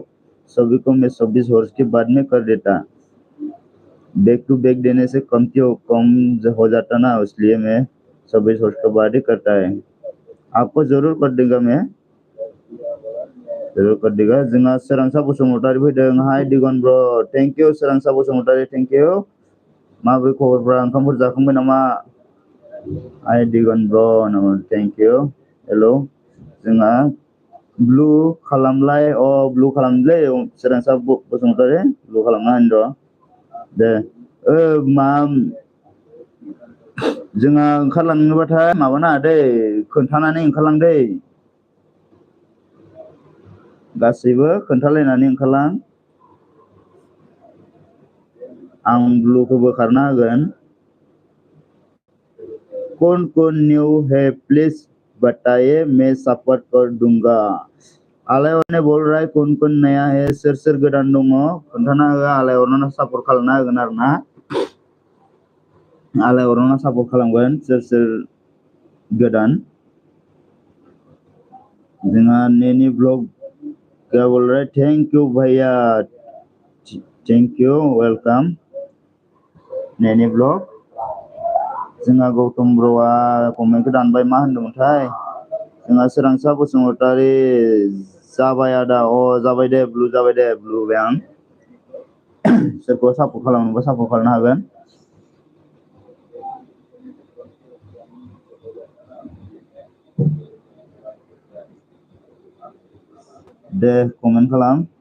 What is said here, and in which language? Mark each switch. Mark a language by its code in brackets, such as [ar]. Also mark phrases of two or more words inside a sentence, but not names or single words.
[hi] सभी को मैं 24 हॉर्स के बाद में कर देता। बैक टू बैक देने से कम हो जाता ना, इसलिए मैं 24 हॉर्स के बाद ही करता है। आपको जरूर कर देगा, मैं जरूर कर देगा। [brx] जोंहा सोरांसा बसुमतारी फैदों। हाय दिगन ब्र, [en] thank you सोरांसा बसुमतारी, thank you. [brx] माबोरै खबरफ्रा, ओंखामफोर जाखांबाय नामा? हाय दिगन ब्र, [en] thank you. [brx] हेलो, जोंहा ब्लु खालामलाय, ब्लु खालामलै सोरांसा बसुमतारी, ब्लु खालामना होनि र'। दे मा जोंहा ओंखारलांनोबाथाय माबानाङा दै, खोन्थानानै ओंखारलां दै, गासैबो खोन्थालायनानै ओंखारलां। आं ब्लुखौ बोखारना होगोन। [hi] कौन न्यू है प्लीज बताइए, मैं सपोर्ट कर दूंगा। आलायरने बोल रहा है कौन नया है, [brx] सोर गोदान दङ खोन्थाना हो, आलायरनो सापर्ट खालामना होगोन आरो ना। आलायरनो सापर्ट खालामगोन सोर गोदान। [hi] जोंहा नैनी ब्लॉग क्या बोल रहा है, [en] thank you [hi] भैया, [en] thank you, [hi] वेलकम नैनी ब्लॉग। [brx] जोंहा गौतम ब्र'आ कमेन्टखौ दानबाय, मा होनदोंमोनथाय? जोंहा सोरांसा बसुमतारी जाबाय आदा, जाबाय दे ब्लु, जाबाय दे ब्लु होबाय आं। सोरखौ सापर्ट खालामनोबा सापर्ट खालामनो हागोन। दे कमेन्ट खालाम।